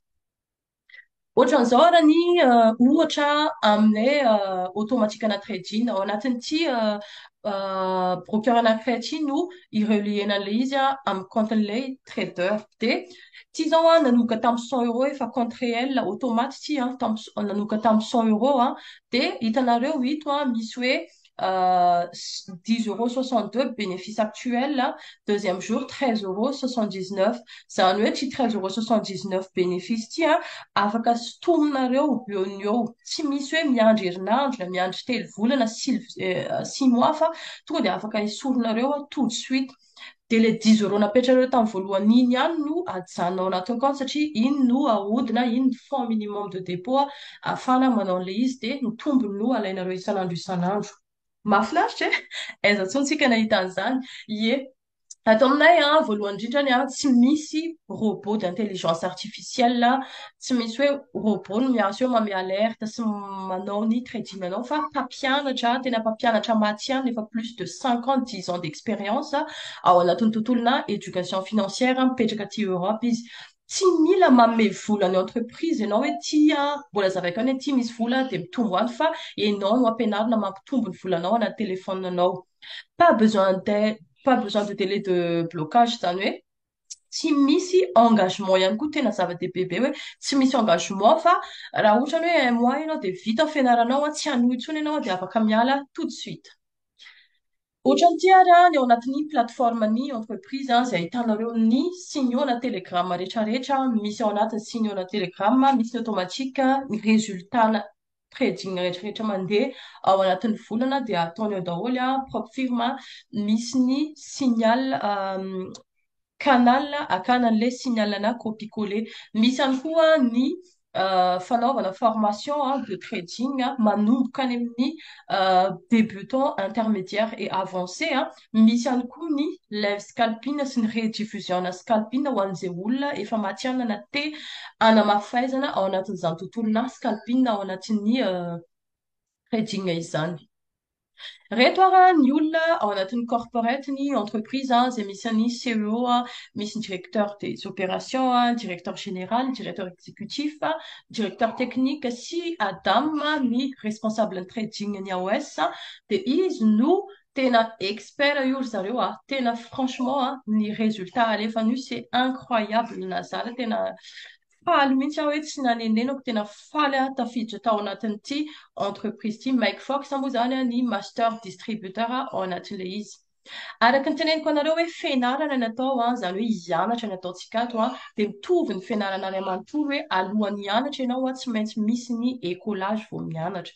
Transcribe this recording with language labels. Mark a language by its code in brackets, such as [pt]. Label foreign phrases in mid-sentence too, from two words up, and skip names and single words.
[mg] Ohatran'izao raha ny ohatra amin'ilay automatique-na trading ao anatin'ity broker anankiray ity no ireliena an'ilay izy amin'ny compten'ilay trader dia ity zao nanoka tamin'ny 100 € efa [fr] compte réel [mg] automaty ity nanoka tamin'ny 100 € dia hitanareo ito misy hoe 10,62 € [fr] bénéfice actuel. Deuxième jour [mg] 13,79 € izany hoe ity 13,79 € bénéfice ity afaka sotominareo eo ny eo tsy misy hoe miandry herinandro na miandry 3 volana 6 mois fa tonga dia afaka esorinareo [fr] tout de suite. [mg] Dia ilay 10 € napetrareo tamin'ny voalohany iny ihany no ajanonao anatin'ny compte satria iny no ahodina iny ny [fr] fond minimum de dépôt [mg] ahafahana manao an'ilay izy dia ny tombony no alainareo isan'andro isan'andro. Mahafinaritra aiza tsony tsika nahita an'izany. Ato aminay voalohany indrindrany tsy misy [fr] robot d'intelligence artificielle [mg] tsy misy hoe robot no miasa eo manome alerte sy manao ny trading anao fa mpampianatra tena mpampianatra maty ihany efa [fr] plus de [mg] 50-10 [fr] ans d'expérience [mg] ao anatin'ny tontolona [fr] éducation financière [mg] mipetraka aty Europe izy. Tsy mila manome vola ny entreprise ianao hoe ty mbola zavaika hoe ty misy vola dia mitombo any fa ianao no ampianarina mampitombo ny volanao anaty téléphonenao. [fr] Pas besoin de délai de blocage [mg] izany hoe tsy misy engagement ihany koa tena zava-dehibe be hoe tsy misy engagement fa raha ohatra hoe 1 mois ianao dia vita ny fianaranao tsy hanohy intsony ianao dia afaka miala [fr] tout de suite. [mg] Ohatran'ny tiara ny ao anatin'ny plateforme-ny entreprise izay ahitanareo ny signaux-na telegrama rehetrarehetra, misy ao anatin'ny signaux-na telegrama, misy ny automatique ny résultat-na trading rehetrarehetra mandeha ao anatin'ny volana dia ataony ao daholo [fr] propre firme, [mg] misy ny signal canal akanan'ilay signalana copier-coller. Misy ihany koa ny fanaovana [fr] formation de trading [mg] manomboka any amin'ny [fr] débutant, intermédiaire et avancé. [mg] Misy ihany koa ny [en] live scalping [mg] sy ny [fr] rediffusion scalping [mg] ho an'izay olona efa matianana te anamafaizana ao anatin'izany tontolona scalping ao anatin'ny trading izany. Reto ny olona ao anatin'ny corporate ny entreprise izay misy ny CEO, misy ny [fr] directeur des opérations, directeur général, directeur exécutif, directeur technique [mg] sy adame ny responsable ny trading ny AOS dia izy no tena expert io ry zareo tena franchement ny résultat alefany io [fr] c'est incroyable [mg] nazara tena faly mihitsy aho hoe tsy nanenenako tena faly tafiditra tao anatin'ity entreprise ity. Mike Fox moa zany ny [fr] master distributeur [mg] ao anatin'ilay izy. Araka ny teneniko anareo hoe fianarana ny atao izany hoe hianatra ny ataontsika ato dia mitovy ny fianarana any amanontolo hoe alohan'ny hianatra ianao tsy maintsy misy ny écolage vao mianatra.